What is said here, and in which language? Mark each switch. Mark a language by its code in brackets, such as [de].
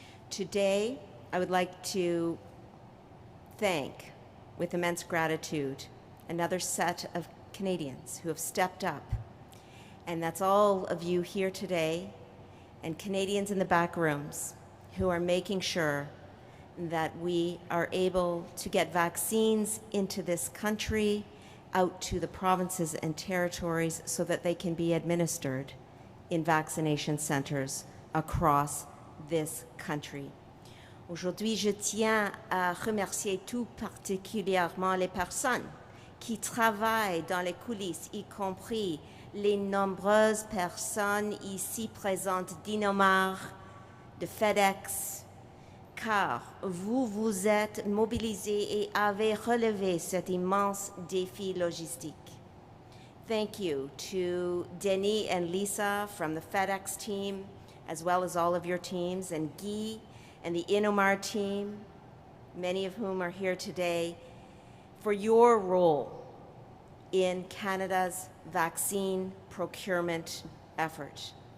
[en] Today, I would like to thank, with immense gratitude, another set of Canadians who have stepped up, and that's all of you here today and Canadians in the back rooms who are making sure that we are able to get vaccines into this country out to the provinces and territories so that they can be administered in vaccination centers across this country. [fr] Aujourd'hui, je tiens à remercier tout particulièrement les personnes qui travaillent dans les coulisses, y compris les nombreuses personnes ici présentes d'Innomar, de FedEx, car vous vous êtes mobilisés et avez relevé cet immense défi logistique. [en] Thank you to Denis and Lisa from the FedEx team, as well as all of your teams, and Guy and the Innomar team, many of whom are here today, for your role in Canada's vaccine procurement effort.